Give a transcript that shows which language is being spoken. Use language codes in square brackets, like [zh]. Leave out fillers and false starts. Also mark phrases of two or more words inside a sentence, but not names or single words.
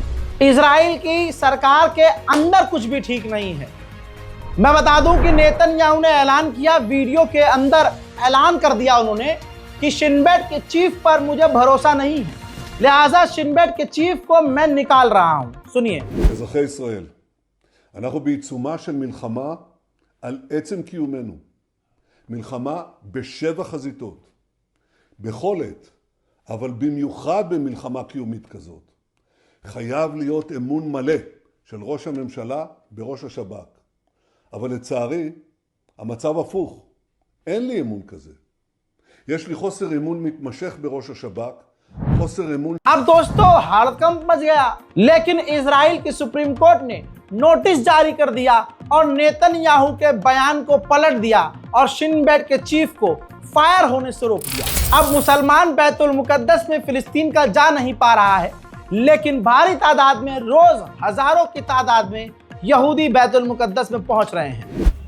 [hi] इजराइल की सरकार के अंदर कुछ भी ठीक नहीं है। मैं बता दूं कि नेतन्याहू ने ऐलान किया, वीडियो के अंदर ऐलान कर दिया उन्होंने कि शिन बेट के चीफ पर मुझे भरोसा नहीं है, लिहाजा शिन बेट के चीफ को मैं निकाल रहा हूं। सुनिए। [he] אזרחי ישראל, אנחנו בעיצומה של מלחמה על עצם קיומנו. מלחמה בשבע חזיתות. בכל עת, אבל במיוחד במלחמה קיומית כזאת. חייב להיות אמון מלא של ראש הממשלה בראש השב"כ. אבל לצערי, המצב הפוך. אין לי אמון כזה. יש לי חוסר אמון מתמשך בראש השב"כ, חוסר אמון... [hi] अब दोस्तों, हड़कंप मच गया, लेकिन इजराइल की सुप्रीम कोर्ट ने नोटिस जारी कर दिया और नेतन्याहू के बयान को पलट दिया और शिन बेट के चीफ को फायर होने से रोक दिया। अब मुसलमान बैतुल मुकद्दस में फिलिस्तीन का जा नहीं पा रहा है, लेकिन भारी तादाद में, रोज हजारों की तादाद में यहूदी बैतुल मुकद्दस में पहुंच रहे हैं।